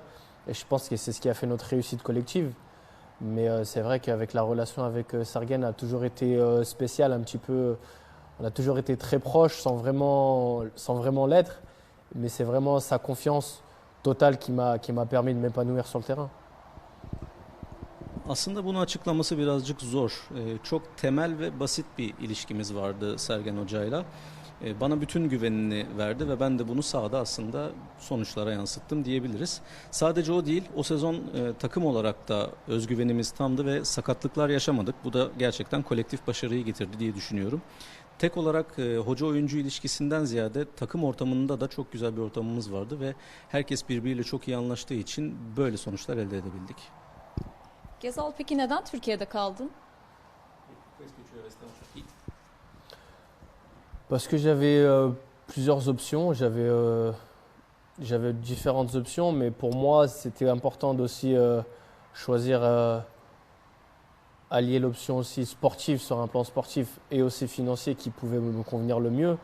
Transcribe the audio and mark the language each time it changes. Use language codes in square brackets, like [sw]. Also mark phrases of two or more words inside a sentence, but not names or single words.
[fr] Et je pense que c'est ce qui a fait notre réussite collective. Mais c'est vrai qu'avec la relation avec Sergen a toujours été spéciale un petit peu. On a toujours été très proches sans vraiment l'être. Mais c'est vraiment sa confiance totale qui m'a permis de m'épanouir sur le terrain. [tr] Aslında bunu açıklaması birazcık zor. Çok temel ve basit bir ilişkimiz vardı Sergen Hoca'yla. Bana bütün güvenini verdi ve ben de bunu sahada aslında sonuçlara yansıttım diyebiliriz. Sadece o değil, o sezon takım olarak da özgüvenimiz tamdı ve sakatlıklar yaşamadık. Bu da gerçekten kolektif başarıyı getirdi diye düşünüyorum. Tek olarak hoca-oyuncu ilişkisinden ziyade takım ortamında da çok güzel bir ortamımız vardı ve herkes birbiriyle çok iyi anlaştığı için böyle sonuçlar elde edebildik. Gezal, peki neden Türkiye'de kaldın? [fr] Parce que j'avais plusieurs options, j'avais différentes options, mais pour moi c'était important d'aussi choisir, allier l'option aussi sportive sur un plan sportif et aussi financier qui pouvait me convenir le mieux.